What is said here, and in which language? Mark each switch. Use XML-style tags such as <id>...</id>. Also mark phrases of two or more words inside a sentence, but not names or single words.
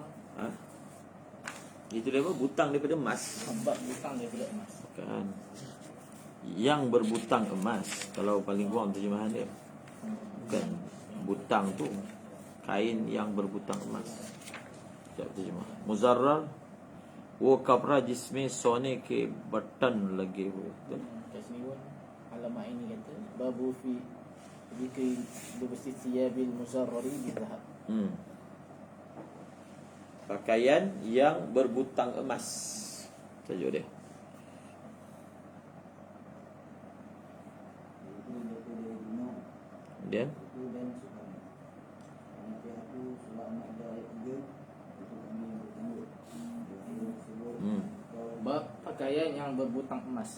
<ms>Itu dia apa? Butang daripada emas. Sebab butang daripada emas. Kan. Yang berbutang emas. Kalau paling kurang terjemahan dia. Bukan butang tu. Kain yang berbutang emas. Sekejap terjemah.</ms> <hi>Muzarrar वो कपड़ा जिसमें सोने के बटन लगे हुए.</hi> <ms>Kat sini pun alamat ini kata</ms> <ar>باب في ذكر لبس الثياب المزرر بالذهب.</ar> <ms>Pakaian yang berbutang emas. Tajuk dia. Kemudian Bab pakaian yang berbutang emas.</ms>